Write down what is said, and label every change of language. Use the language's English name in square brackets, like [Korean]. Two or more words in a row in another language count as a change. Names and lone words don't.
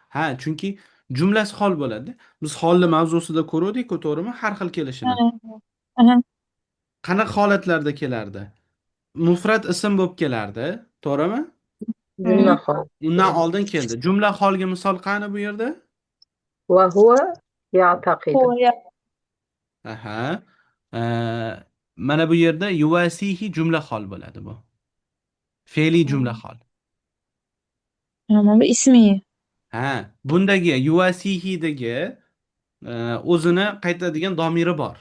[Uzbek] Chunki Jumlasi hol bo'ladi. Biz holni mavzusida ko'ruvdik-ku, to'g'rimi? Har xil kelishini. Aha. Qanaqa holatlarda kelardi? Mufrat ism bo'lib kelardi, to'g'rimi? Jumla hol. Undan oldin keldi. Jumla holga misol qani bu yerda? [Arabic] وهو يعتقد. هو يا- [Uzbek] Aha. Mana bu yerda yuvasihi jumla hol bo'ladi bu. Fe'li jumla hol. Ama bu ismi. Ha, bundagi yuvasihidagi o'zini qaytadigan domiri bor.